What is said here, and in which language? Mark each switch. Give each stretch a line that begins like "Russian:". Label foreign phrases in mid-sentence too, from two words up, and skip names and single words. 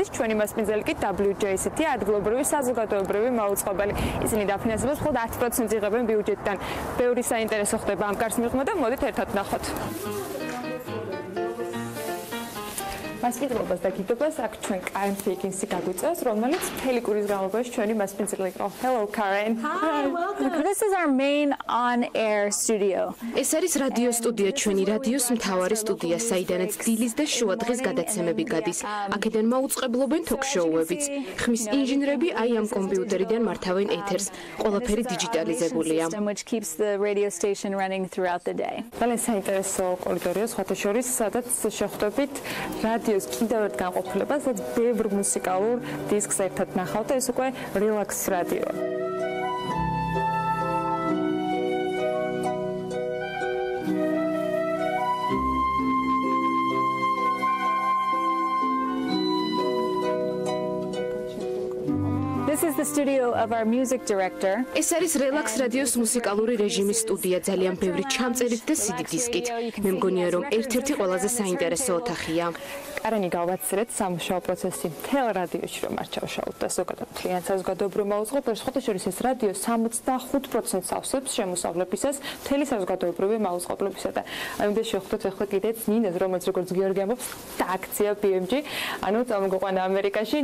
Georgian: ჩვენი მასპინძელი კი WJCT ადგილობრივი საზოგადოებრივი მაუწყებელი. ისინი დაფინანსებას მხოლოდ 10% იღებენ ბიუჯეტიდან. ბევრი საინტერესო ხდება ამ კარს მიღმა და მოდით ერთად ვნახოთ. მასპინძლობას და გიდობას აქ ჩვენ Karen Higgins-ი გაგვიწევს, რომელიც მთელი კვირის განმავლობაში ჩვენი მასპინძელი იყო.
English: Hello Karen. Hi, welcome. This is our main on-air studio.
Georgian: ეს არის რადიო სტუდია, ჩვენი რადიოს მთავარი სტუდია, საიდანაც დილის და შუა დღის გადაცემები გადის. აქედან მაუწყებლობენ ток-შოუებიც. ხმის ინჟინრები აი ამ კომპიუტერიდან მართავენ ეთერს. ყველაფერი დიჯიტალიზებულია.
English: Which keeps the radio station running throughout the day.
Georgian: ძალიან საინტერესო კორიდორია, სხვათა შორის, სადაც შეხვდებით რადიოს კიდევ ერთ განყოფილებას, სადაც ბევრ მუსიკალურ დისკს ერთად ნახავთ და ეს უკვე რელაქს რადიო.
English: This is the studio of our music director.
Georgian: ეს არის რელაქს რადიოს მუსიკალური რეჟიმის სტუდია, ძალიან ბევრი ჩამწერით და CD დისკით. მე მგონია, რომ ერთ-ერთი ყველაზე საინტერესო ოთახია. კარენი გავაცრეთ სამუშაო პროცესი მთელ რადიოში რომ არ ჩავშალოთ და ზოგადად მთლიან საზოგადოებრივ მაუწყებელს, ხოთა შორის ეს რადიო 65%-ს ავსებს შემოსავლებისას მთელი საზოგადოებრივი მაუწყებლებისა და ამიტომ შევხვდეთ ახლა კიდეც ნინას, რომელიც როგორც გიორგი ამბობს, და აქცია BMG, ანუ წამოგვიყვანა ამერიკაში.